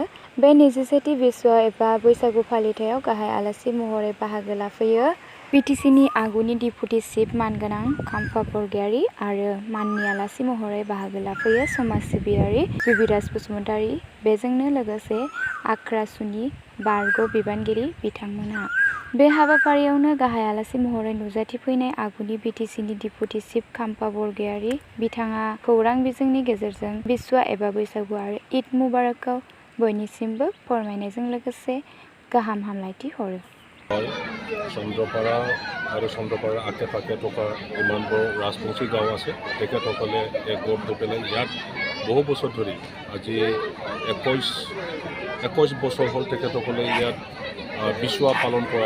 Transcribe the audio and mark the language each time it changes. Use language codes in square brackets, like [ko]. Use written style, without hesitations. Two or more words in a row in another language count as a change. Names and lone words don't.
[brx] बे 21थि बिसुवा एबा बैसागु फालिथायाव गाहाय आलासि महरै बाहागो लाफैयो बिटिसिनि आगुनि डिपुटि चिफ मानगोनां खाम्फा बरगयारी आरो माननि आलासि महरै बाहागो लाफैयो समाज सिबियारि जुबिराज बसुमतारी बेजोंनो लोगोसे आख्रासुनि बारग' बिबानगिरि बिथांमोनहा। बे हाबाफारियावनो गाहाय आलासि महरै नुजाथिफैनाय आगुनि बिटिसिनि डिपुटि चिफ खाम्फा बरगयारी बिथाङा खौरां बिजोंनि गेजेरजों बिसुवा एबा बैसागु आरो ईद मुबारकखौ बयनिसिमबो फोरमायनायजों लोगोसे गाहाम हामलायथि हरो। [as] চন্দ্ৰপাৰা আৰু চন্দ্ৰপাৰাৰ আশে পাশে থকা ইমানবোৰ ৰাজবংশী গাঁও আছে তেখেতসকলে এক গোট হৈ পেলাই ইয়াত বহু বছৰ ধৰি আজি 21 বছৰ হ'ল তেখেতসকলে ইয়াত বিচুৱা পালন কৰাৰ।